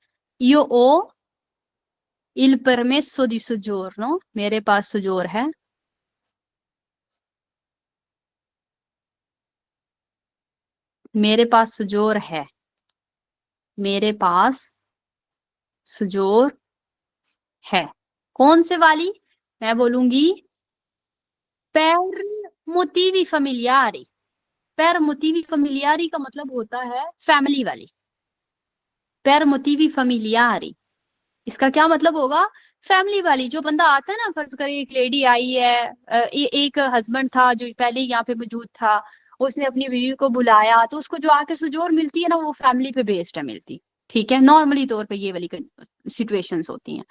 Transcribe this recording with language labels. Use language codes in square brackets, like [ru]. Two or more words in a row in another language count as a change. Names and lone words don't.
[it] io ho il permesso di soggiorno, [hi] मेरे पास सजोर है, मेरे पास सजोर है, मेरे पास सजोर है। कौन से वाली, मैं बोलूंगी [it] per motivi familiari। per motivi familiari [hi] का मतलब होता है फैमिली वाली, [it] per motivi familiari [hi] इसका क्या मतलब होगा, फैमिली वाली। जो बंदा आता है ना, फर्ज करें एक लेडी आई है, एक हस्बैंड था जो पहले यहाँ पे मौजूद था, उसने अपनी बीवी को बुलाया, तो उसको जो आके सुजोर मिलती है ना, वो फैमिली पे बेस्ड है मिलती। ठीक है, नॉर्मली तौर पे ये वाली सिचुएशंस होती हैं।